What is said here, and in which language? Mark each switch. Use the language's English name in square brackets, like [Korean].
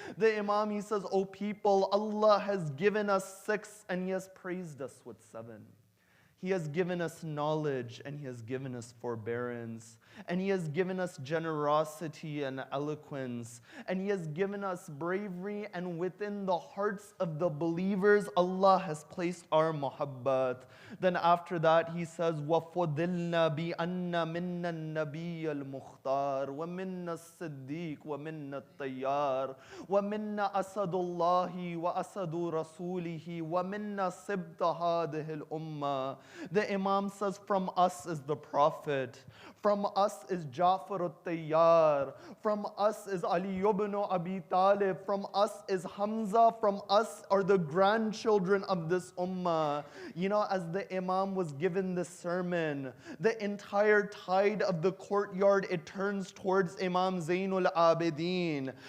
[English] The Imam, he says, "O people, Allah has given us 6 and He has praised us with 7. He has given us knowledge and He has given us forbearance. And He has given us generosity and eloquence. And He has given us bravery. And within the hearts of the believers, Allah has placed our muhabbat." [Arabic] Then after that, he says, وَفُضِلْنَا بِأَنَّ مِنَّا النَّبِيَّ الْمُخْتَارِ وَمِنَّا الصِّدِّيقِ وَمِنَّا الطَّيَّارِ وَمِنَّا أَسَدُ اللَّهِ وَأَسَدُ رَسُولِهِ وَمِنَّا سِبْتَ هَذِهِ الْأُمَّةِ. [English] The Imam says, from us is the Prophet. From us is Ja'far al-Tayyar. From us is Ali ibn Abi Talib. From us is Hamza. From us are the grandchildren of this ummah. You know, as the Imam was given this sermon, the entire tide of the courtyard, it turns towards Imam Zainul Abidin.